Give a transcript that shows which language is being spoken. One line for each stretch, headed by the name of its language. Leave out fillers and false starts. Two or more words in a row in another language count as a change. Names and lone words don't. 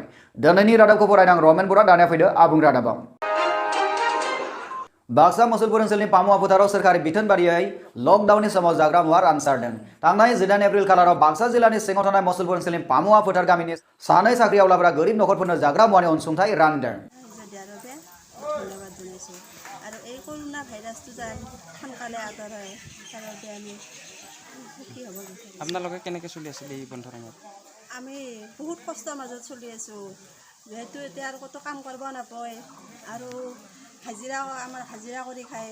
Bodo: दिनैनि रादाबखौ फरायदों आं रमेन बरा। दानिया फैदो आबुं रादाबाव। बाक्सा मसलपुर ओनसोलनि पामुआ फोथाराव सोरखारि बिथोन बादियै लकडाउननि समाव जाग्रा मुवा रानसारदों। थांनाय 19 एप्रिल खालाराव बाक्सा जिल्लानि सिङाव थानाय मसलपुर ओनसोलनि पामुआ फोथार गामिनि सानै साख्रिआवलाफोरा गोरिब नखरफोरनो जाग्रा मुवानि अनसुंथाइ रानदों।
Assamese: ধন্যবাদ জনাইছোঁ আৰু এই কৰোণা ভাইৰাছটো যেন সোনকালে আঁতৰ হয় তাৰ বাবে আমি সুখী হ'ব বিচাৰিছোঁ। আপোনালোকে কেনেকৈ চলি আছিল এই বন্ধৰ সময়ত? আমি বহুত কষ্টৰ মাজত চলি আছোঁ, যিহেতু এতিয়া আৰু ক'তো কাম কৰিব নাপায় আৰু আমাৰ হাজিৰা কৰি খায়।